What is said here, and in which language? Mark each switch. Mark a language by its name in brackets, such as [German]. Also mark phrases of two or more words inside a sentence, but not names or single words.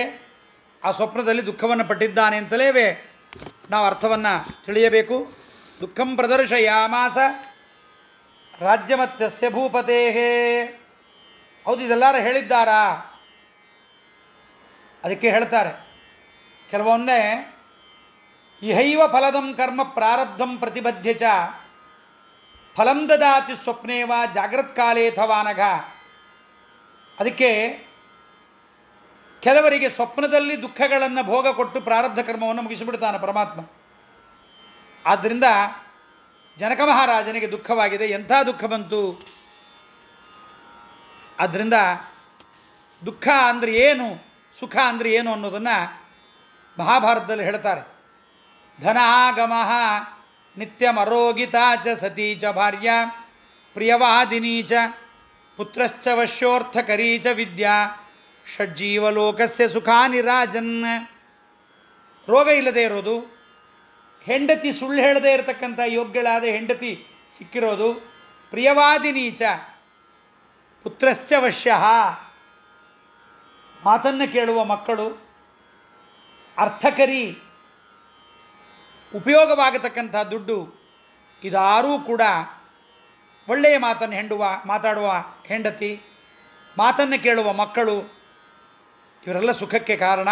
[Kannada] ಆ ಸ್ವಪ್ನದಲ್ಲಿ ದುಃಖವನ್ನು ಪಟ್ಟಿದ್ದಾನೆ ಅಂತಲೇ ನಾವು ಅರ್ಥವನ್ನು ತಿಳಿಯಬೇಕು. [Sanskrit] ದುಃಖಂ ಪ್ರದರ್ಶಯಾಮಾಸ ರಾಜ್ಯಮತ್ಯಸ್ಯ ಭೂಪತೇ. [Kannada] ಹೌದು, ಇದೆಲ್ಲರೂ ಹೇಳಿದ್ದಾರಾ? ಅದಕ್ಕೆ ಹೇಳ್ತಾರೆ ಕೆಲವೊಮ್ಮೆ, [Sanskrit] ಇಹೈವ ಫಲದಂ ಕರ್ಮ ಪ್ರಾರಬ್ಧಂ ಪ್ರತಿಬದ್ಧ ಚ ಫಲಂ ದದಾತಿ ಸ್ವಪ್ನೇವ ಜಾಗ್ರತ್ಕಾಲೇಥವಾನಘ. [Kannada] ಅದಕ್ಕೆ ಕೆಲವರಿಗೆ ಸ್ವಪ್ನದಲ್ಲಿ ದುಃಖಗಳನ್ನು ಭೋಗ ಕೊಟ್ಟು ಪ್ರಾರಬ್ಧ ಕರ್ಮವನ್ನು ಮುಗಿಸಿಬಿಡ್ತಾನೆ ಪರಮಾತ್ಮ. ಆದ್ದರಿಂದ ಜನಕ ಮಹಾರಾಜನಿಗೆ ದುಃಖವಾಗಿದೆ. ಎಂಥ ದುಃಖ ಬಂತು? ಆದ್ದರಿಂದ ದುಃಖ ಅಂದರೆ ಏನು, ಸುಖ ಅಂದರೆ ಏನು ಅನ್ನೋದನ್ನು ಮಹಾಭಾರತದಲ್ಲಿ ಹೇಳ್ತಾರೆ. [Sanskrit] ಧನಾಗಮ ನಿತ್ಯಮರೋಗಿತಾ ಚ ಸತೀ ಚ ಭಾರ್ಯ ಪ್ರಿಯವಾದಿನಿ ಚ ಪುತ್ರಶ್ಚ ವಶ್ಯೋರ್ಥಕರೀ ಚ ವಿದ್ಯಾ ಷಡ್ಜೀವಲೋಕಸ್ಯ ಸುಖಾನಿ ರಾಜನ್. [Kannada] ರೋಗ ಇಲ್ಲದೆ ಇರೋದು, ಹೆಂಡತಿ ಸುಳ್ಳು ಹೇಳದೇ ಇರತಕ್ಕಂಥ ಯೋಗ್ಯಳಾದ ಹೆಂಡತಿ ಸಿಕ್ಕಿರೋದು, [Sanskrit] ಪ್ರಿಯವಾದಿನೀಚ ಪುತ್ರಶ್ಚ ವಶ್ಯ [Kannada] ಮಾತನ್ನು ಕೇಳುವ ಮಕ್ಕಳು, ಅರ್ಥಕರಿ ಉಪಯೋಗವಾಗತಕ್ಕಂಥ ದುಡ್ಡು, ಇದಾರೂ ಕೂಡ ಒಳ್ಳೆಯ ಮಾತನ್ನು ಮಾತಾಡುವ ಹೆಂಡತಿ, ಮಾತನ್ನು ಕೇಳುವ ಮಕ್ಕಳು, ಇವರೆಲ್ಲ ಸುಖಕ್ಕೆ ಕಾರಣ.